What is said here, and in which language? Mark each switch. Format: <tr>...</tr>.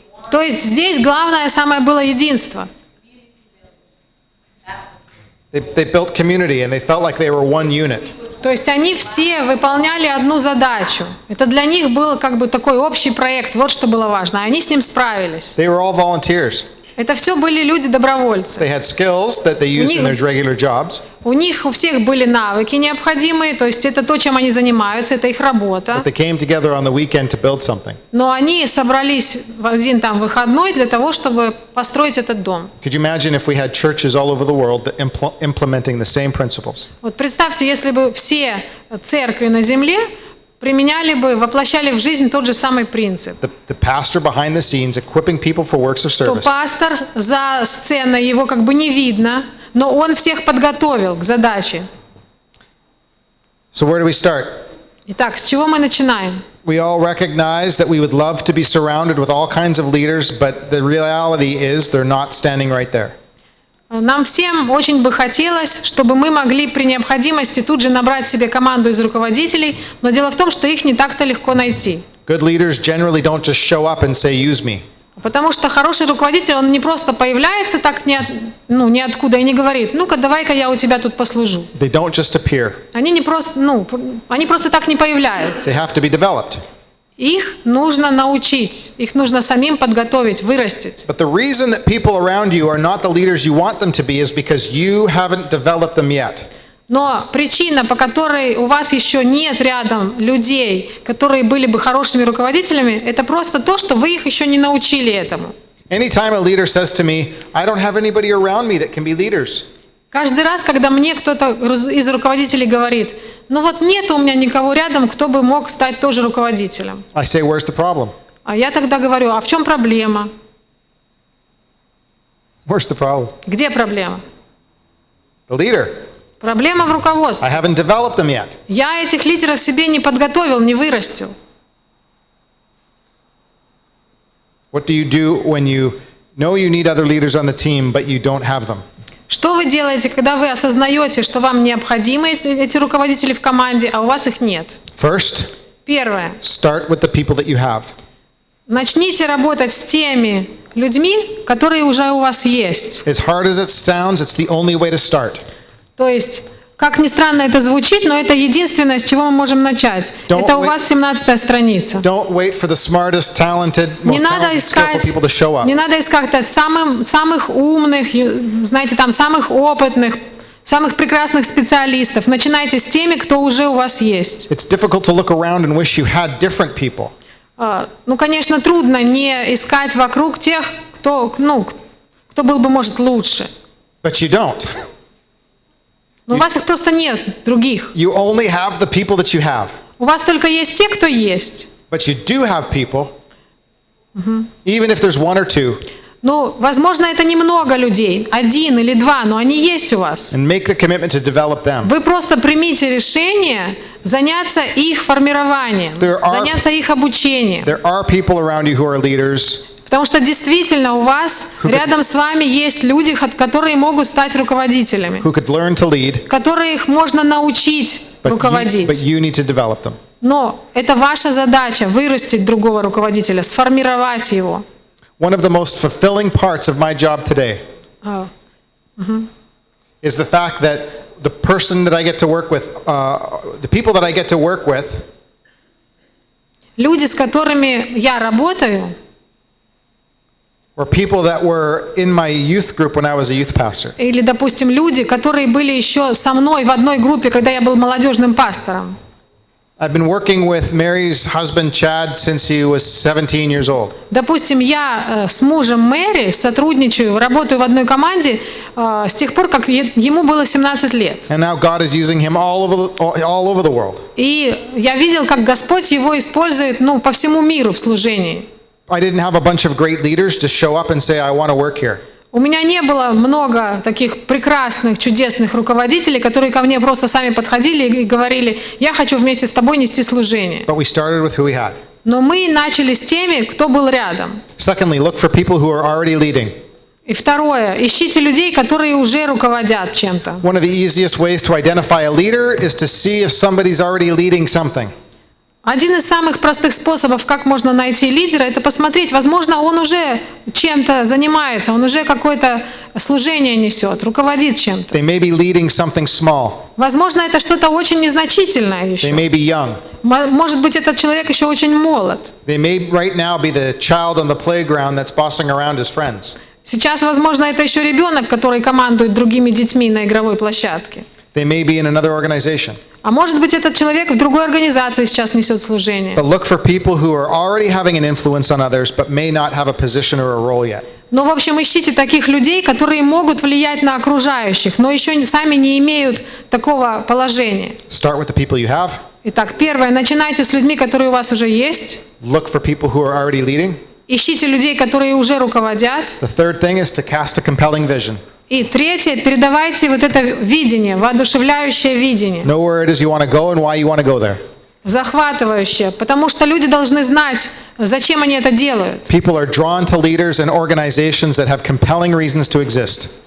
<ru>То есть здесь главное самое было единство.</ru> <en>They built community and they felt like they were one unit.</en> <ru>То есть они все выполняли одну задачу. Это для них был как бы такой общий проект. Вот что было важно. Они с ним справились.</ru> <en>They were all volunteers.</en> <ru>Это все были люди-добровольцы.</ru> <en>They had skills that they used in their regular jobs.</en> <ru>У них у всех были навыки необходимые, то есть это то, чем они занимаются, это их работа.</ru> <en>But they came together on the weekend to build something.</en> <ru>Но они собрались в один там выходной для того, чтобы построить этот дом.</ru> <en>Could you imagine if we had churches all over the world implementing the same principles?</en> <ru>Вот представьте, если бы все церкви на земле применяли бы, воплощали в жизнь тот же самый принцип.</ru> <en>The pastor behind the scenes equipping people for works of</en> <ru>Что</ru> <en>service.</en> <ru>пастор за сценой, его как бы не видно, но он всех подготовил к задаче.</ru> <en>So where do we start?</en> <ru>Итак, с чего мы начинаем?</ru> <en>We all recognize that we would love to be surrounded with all kinds of leaders, but the reality is they're not standing right there.</en> <ru>Нам всем очень бы хотелось, чтобы мы могли при необходимости тут же набрать себе команду из руководителей, но дело в том, что их не так-то легко найти.</ru> <en>Good leaders generally don't just show up and say, use me.</en> <ru>Потому что хороший руководитель, он не просто появляется так ниоткуда и не говорит, ну-ка, давай-ка я у тебя тут послужу.</ru> <en>They don't just appear.</en> <ru>Они просто так не появляются.</ru> <en>They have to be developed.</en> <ru>Их нужно научить, их нужно самим подготовить, вырастить.</ru> <en>But the reason that people around you are not the leaders you want them to be is because you haven't developed them yet.</en> <ru>Но причина, по которой у вас еще нет рядом людей, которые были бы хорошими руководителями, это просто то, что вы их еще не научили этому.</ru> <en>Anytime a leader says to me, I don't have anybody around me that can be leaders.</en> <ru>Каждый раз, когда мне кто-то из руководителей говорит, ну вот нет у меня никого рядом, кто бы мог стать тоже руководителем.</ru> <en>I say, where's the problem?</en> <ru>А я тогда говорю, а в чем проблема?</ru> <en>Where's the problem?</en> <ru>Где проблема?</ru> <en>The leader.</en> <ru>Проблема в руководстве.</ru> <en>I haven't developed them yet.</en> <ru>Я этих лидеров себе не подготовил, не вырастил.</ru> <en>What do you do when you know you need other leaders on the team, but you don't have them?</en> <ru>Что вы делаете, когда вы осознаете, что вам необходимы эти руководители в команде, а у вас их нет?</ru> <en>First,</en> <ru>Первое.</ru> <en>start with the people that you have.</en> <ru>Начните работать с теми людьми, которые уже у вас есть.</ru> <en>As hard as it sounds, it's the only way to start.</en> <ru>То есть, как ни странно это звучит, но это единственное, с чего мы можем начать. Это у вас 17-я страница.</ru> <en>Don't wait for the smartest, talented,</en> <ru>Не</ru> <en>most</en> <ru>надо</ru> <en>talented, skillful</en> <ru>искать,</ru> <en>people to show up.</en> <ru>не надо искать самых умных, знаете, там самых опытных, самых прекрасных специалистов. Начинайте с теми, кто уже у вас есть.</ru> <en>It's difficult to look around and wish you had different people.</en> <ru>Ну, конечно, трудно не искать вокруг тех, кто был бы, может, лучше.</ru> <en>But you don't.</en> <ru>Но у вас их просто нет, других.</ru> <en>You only have the people that you have.</en> <ru>У вас только есть те, кто есть.</ru> <en>But you do have people, even if there's one or two,</en> <ru>Ну, возможно, это немного людей, 1 или 2, но они есть у вас.</ru> <en>and make the commitment to develop them.</en> <ru>Вы просто примите решение заняться их формированием, заняться их обучением.</ru> <en>There are people around you who are leaders,</en> <ru>Потому что действительно у вас рядом с вами есть люди, которые могут стать руководителями,</ru> <en>who could learn to lead,</en> <ru>которых можно научить</ru> <en>but</en> <ru>руководить.</ru> <en>you need to develop them.</en> <ru>Но это ваша задача — вырастить другого руководителя, сформировать его.</ru> <en>One of the most fulfilling parts of my job today is the fact that the person that I get to work with, the people that I get to work with,</en> <ru>Люди, с которыми я работаю,</ru> <en>were people that were in my youth group when I was a youth pastor.</en> <ru>или, допустим, люди, которые были еще со мной в одной группе, когда я был молодежным пастором.</ru> <en>I've been working with Mary's husband Chad since he was 17 years old.</en> <ru>Допустим, я с мужем Мэри сотрудничаю, работаю в одной команде с тех пор, как ему было 17 лет.</ru> <en>And now God is using him all over the world.</en> <ru>И я видел, как Господь его использует, по всему миру в служении.</ru> <en>I didn't have a bunch of great leaders to show up and say, I want to work here.</en> <ru>У меня не было много таких прекрасных, чудесных руководителей, которые ко мне просто сами подходили и говорили: я хочу вместе с тобой нести служение.</ru> <en>But we started with who we had.</en> <ru>Но мы начали с теми, кто был рядом.</ru> <en>Secondly, look for people who are already leading.</en> <ru>И второе, ищите людей, которые уже руководят чем-то.</ru> <en>One of the easiest ways to identify a leader is to see if somebody's already leading something.</en> <ru>Один из самых простых способов, как можно найти лидера, это посмотреть, возможно, он уже чем-то занимается, он уже какое-то служение несет, руководит чем-то.</ru> <en>They may be leading something small.</en> <ru>Возможно, это что-то очень незначительное</ru> <en>They</en> <ru>еще.</ru> <en>may be young.</en> <ru>Может быть, этот человек еще очень молод.</ru> <en>They may right now be the child on the playground that's bossing around his friends.</en> <ru>Сейчас, возможно, это еще ребенок, который командует другими детьми на игровой площадке.</ru> <en>They may be in another organization.</en> <ru>А может быть, этот человек в другой организации сейчас несет служение.</ru> <en>But look for people who are already having an influence on others but may not have a position or a role yet.</en> <ru>Но, в общем, ищите таких людей, которые могут влиять на окружающих, но еще сами не имеют такого положения.</ru> <en>Start with the people you have.</en> <ru>Итак, первое, начинайте с людьми, которые у вас уже есть.</ru> <en>Look for people who are already leading.</en> <ru>Ищите людей, которые уже руководят.</ru> <en>The third thing is to cast a compelling vision.</en> <ru>И третье, передавайте вот это видение, воодушевляющее видение,</ru> <en>Know where it is you want to go and why you want to go there.</en> <ru>захватывающее, потому что люди должны знать, зачем они это делают.</ru> <en>People are drawn to leaders and organizations that have compelling reasons to exist.</en>